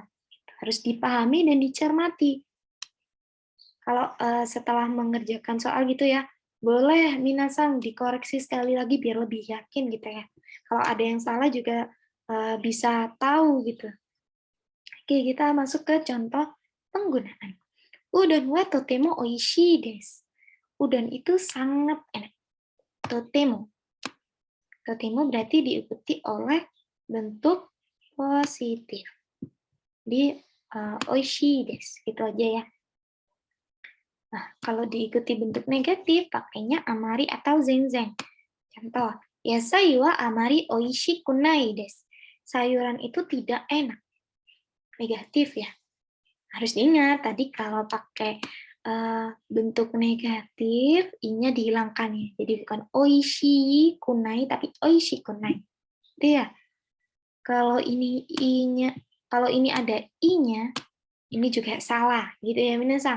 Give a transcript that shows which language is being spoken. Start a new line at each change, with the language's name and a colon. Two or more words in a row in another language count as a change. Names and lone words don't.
Indonesian: Harus dipahami dan dicermati. Kalau setelah mengerjakan soal gitu ya, boleh minasang dikoreksi sekali lagi biar lebih yakin gitu ya. Kalau ada yang salah juga bisa tahu gitu. Oke, kita masuk ke contoh penggunaan.
Japanese: うどんはとても美味しいです.
Indonesian: Udon itu sangat enak. Totemo. Totemo berarti diikuti oleh bentuk positif.
Japanese: Di 美味しいです,
Indonesian: gitu aja ya. Nah, kalau diikuti bentuk negatif, pakainya amari atau zengzeng. Contoh,
Japanese: 野菜はあまり美味しくないです.
Indonesian: Sayuran itu tidak enak. Negatif ya. Harus diingat, tadi kalau pakai bentuk negatif, i-nya dihilangkan ya. Jadi bukan
Japanese: 美味しくない,
Indonesian: tapi
Japanese: 美味しくない.
Indonesian: Itu ya. Kalau ini i-nya, kalau ini ada i-nya, ini juga salah, gitu ya minasang.